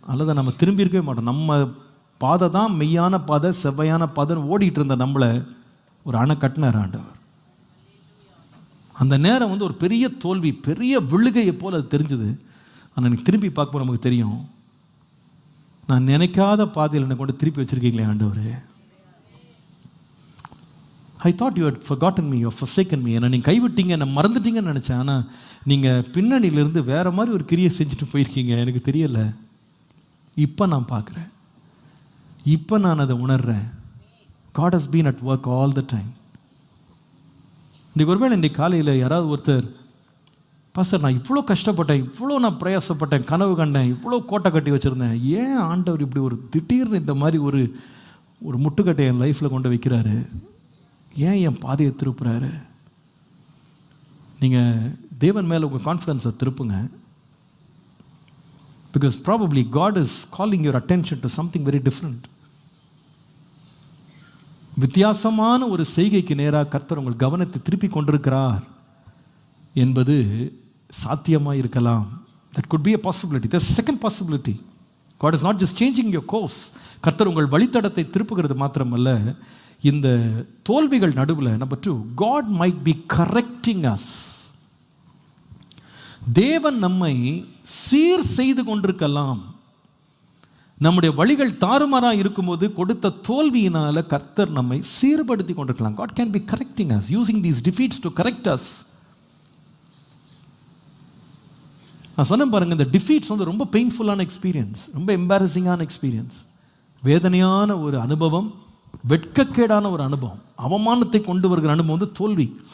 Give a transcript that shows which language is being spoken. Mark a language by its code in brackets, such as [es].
[ta] அல்லது நம்ம திரும்பி இருக்கவே மாட்டோம். நம்ம பாதை தான் மெய்யான பாதை, செவ்வையான பாதைன்னு ஓடிட்டு இருந்த நம்மளை ஒரு அணை கட்டினார் ஆண்டவர். அந்த நேரம் வந்து ஒரு பெரிய தோல்வி, பெரிய விழுகையை போல் அது தெரிஞ்சுது. ஆனால் எனக்கு திரும்பி பார்க்கும்போது நமக்கு தெரியும், நான் நினைக்காத பாதையில் என்னை கொண்டு திருப்பி வச்சுருக்கீங்களே ஆண்டவரே. [en] I thought you had forgotten me, you have forsaken me. [ta] என்னை நீங்கள் கைவிட்டீங்க, என்னை மறந்துட்டீங்கன்னு நினச்சேன். ஆனால் நீங்கள் பின்னணியிலேருந்து வேறு மாதிரி ஒரு கிரியை செஞ்சுட்டு போயிருக்கீங்க. எனக்கு தெரியலை. இப்போ நான் பார்க்குறேன், இப்போ நான் அதை உணர்கிறேன். [en] God has been at work all the time. [ta] இன்றைக்கு ஒருவேளை இன்றைக்கு காலையில் யாராவது ஒருத்தர், பாஸ்டர் நான் இவ்வளோ கஷ்டப்பட்டேன், இவ்வளோ நான் பிரயாசப்பட்டேன், கனவு கண்டேன், இவ்வளோ கோட்டை கட்டி வச்சுருந்தேன், ஏன் ஆண்டவர் இப்படி ஒரு திடீர்னு இந்த மாதிரி ஒரு முட்டுக்கட்டை என் லைஃப்பில் கொண்டு வைக்கிறாரு, ஏன் என் பாதையை திருப்புறாரு? நீங்கள் தேவன் மேலே உங்கள் கான்ஃபிடன்ஸை திருப்புங்க. [en] Because probably God is calling your attention to something very different. [ta] வித்தியாசமான ஒரு செய்கைக்கு நேராக கர்த்தர் உங்கள் கவனத்தை திருப்பி கொண்டிருக்கிறார் என்பது சாத்தியமாக இருக்கலாம். [en] That could be a possibility. There's a second possibility. God is not just changing your course. [ta] கர்த்தர் உங்கள் வழித்தடத்தை திருப்புகிறது மாத்திரமல்ல, இந்த தோல்விகள் நடுவில் number 2, [en] God might be correcting us. [ta] தேவன் நம்மை சீர் செய்து கொண்டிருக்கலாம். நம்முடைய வழிகள் தாறுமாறாக இருக்கும்போது கொடுத்த தோல்வியினால கர்த்தர் நம்மை சீர்படுத்தி கொண்டிருக்கலாம். [en] God can be correcting us, using these defeats to correct us. [ta] நான் சொன்னேன் பாருங்க, இந்த டிஃபீட்ஸ் வந்து ரொம்ப பெயின்ஃபுல்லான எக்ஸ்பீரியன்ஸ், ரொம்ப எம்பாரசிங்கான எக்ஸ்பீரியன்ஸ், வேதனையான ஒரு அனுபவம், வெட்கக்கேடான ஒரு அனுபவம், அவமானத்தை கொண்டு வருகிற அனுபவம் வந்து தோல்வி.